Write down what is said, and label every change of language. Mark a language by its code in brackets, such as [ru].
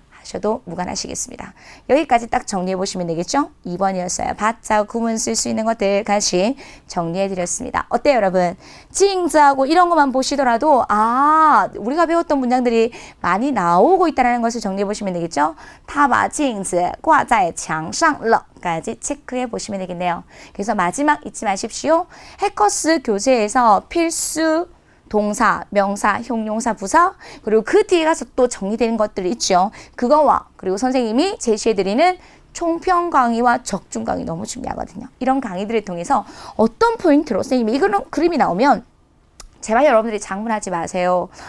[ko] 하셔도 무관하시겠습니다. 여기까지 딱 정리해 보시면 되겠죠? 2번이었어요. 받자 구문 쓸 수 있는 것들 같이 정리해 드렸습니다. 어때요, 여러분? 징즈하고 이런 것만 보시더라도 우리가 배웠던 문장들이 많이 나오고 있다는 것을 정리해 보시면 되겠죠? [zh] 他把镜子挂在墙上了 [ko] 까지 체크해 보시면 되겠네요. 그래서 마지막 잊지 마십시오. 해커스 교재에서 필수 동사, 명사, 형용사, 부사 그리고 그 뒤에 가서 또 정리되는 것들이 있죠. 그거와 그리고 선생님이 제시해드리는 총평 강의와 적중 강의 너무 중요하거든요. 이런 강의들을 통해서 어떤 포인트로 선생님이 이런 그림이 나오면 제발 여러분들이 장문하지 마세요.